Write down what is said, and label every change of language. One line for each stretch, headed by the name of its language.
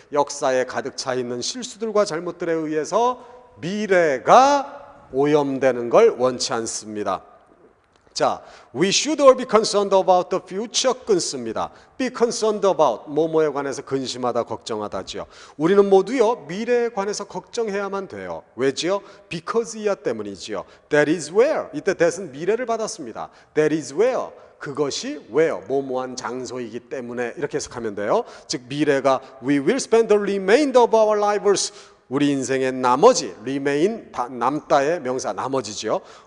Korean: 역사에 가득 차 있는 실수들과 잘못들에 의해서 미래가 오염되는 걸 원치 않습니다.
English: 자, we should all be concerned about the future
Korean: 끊습니다. be concerned about, 뭐뭐에 관해서 근심하다, 걱정하다지요. 우리는 모두요, 미래에 관해서 걱정해야만 돼요. 왜지요? because 이하 때문이지요.
English: that is where,
Korean: 이때 that은 미래를 받았습니다.
English: that is where,
Korean: 그것이 where, 뭐뭐한 장소이기 때문에 이렇게 해석하면 돼요. 즉 미래가
English: we will spend the remainder of our lives,
Korean: 우리 인생의 나머지, remain, 남다의 명사 나머지지요.